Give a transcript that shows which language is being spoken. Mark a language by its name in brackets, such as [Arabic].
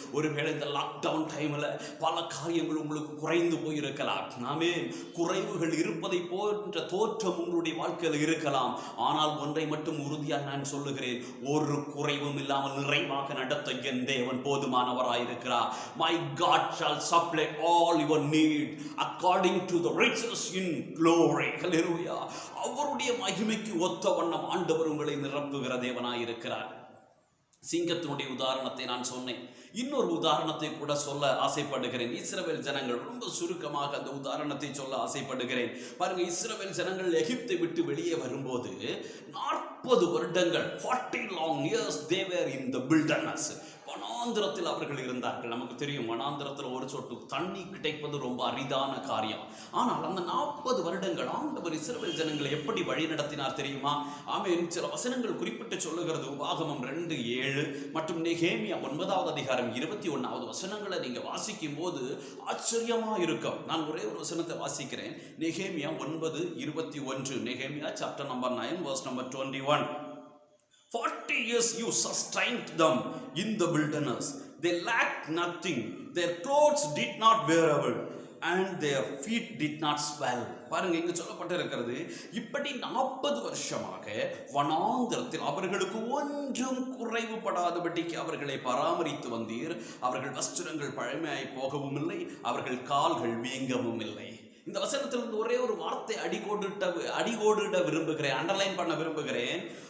[Tamil] ஒருவேளை இந்த லாக்டவுன் டைம்ல பல காரியங்கள் உங்களுக்கு குறைந்து போயிருக்கலாம். நாமே குறைவுகள் இருப்பதை போன்ற தோற்றம் உங்களுடைய வாழ்க்கையில் இருக்கலாம். ஆனால் ஒன்றை மட்டும் உறுதியாக நான் சொல்லுகிறேன், ஒரு குறைவும் இல்லாமல் நிறைவாக நடத்த என் தேவன் போதுமானவராயிருக்கிறார். [English] My God shall supply all your need according to the riches in glory. Hallelujah. [Tamil] அவருடைய மகிமைக்கு ஒத்த வண்ணம் ஆண்டவர் உங்களை நிரப்புகிற தேவனாயிருக்கிறார். சிங்கத்தினுடைய உதாரணத்தை நான் சொன்னேன். இன்னொரு உதாரணத்தை கூட சொல்ல ஆசைப்படுகிறேன். இஸ்ரவேல் ஜனங்கள், ரொம்ப சுருக்கமாக அந்த உதாரணத்தை சொல்ல ஆசைப்படுகிறேன். பாருங்க, இஸ்ரவேல் ஜனங்கள் எகிப்தை விட்டு வெளியே வரும்போது 40 வருடங்கள் [English] 40 long years they were in the wilderness. [Tamil] வனாந்திரத்தில் அவர்கள் இருந்தார்கள். நமக்கு தெரியும், வனாந்திரத்தில் ஒரு சொட்டு தண்ணி கிடைப்பது ரொம்ப அரிதான காரியம். ஆனால் அந்த 40 வருடங்கள் ஆண்டவர் இஸ்ரவேல் ஜனங்களை எப்படி வழி நடத்தினார் தெரியுமா? ஆமென். சில வசனங்கள் குறிப்பிட்டு சொல்லுகிறது. உபாகமம் 2:7 மற்றும் நெகேமியா 9வது அதிகாரம் 21வது வசனங்களை நீங்க வாசிக்கும் போது ஆச்சரியமா இருக்கும். நான் ஒரே ஒரு வசனத்தை வாசிக்கிறேன். நெகேமியா 9:21. நெகேமியா chapter number 9 [English] verse number 21. 40 years you sustained them in the wilderness. They lacked nothing. Their clothes did not wearable and their feet did not swell. [Tamil] பாருங்க, இங்க சொல்லப்பட்டிருக்கிறது, இப்படி 40 வருஷமாக வனாந்திரத்தில் அவர்களுக்கு ஒன்றும் குறைவுபடாதபடிக்கு அவர்களை பராமரித்து வந்தீர். அவர்கள் வஸ்திரங்கள் பழமையாய் போகவும் இல்லை, அவர்கள் கால்கள் வீங்கவும் இல்லை. இந்த வசனத்திலிருந்து ஒரே ஒரு வார்த்தை அடிகோடிட விரும்புகிறேன், அண்டர்லைன் பண்ண விரும்புகிறேன்.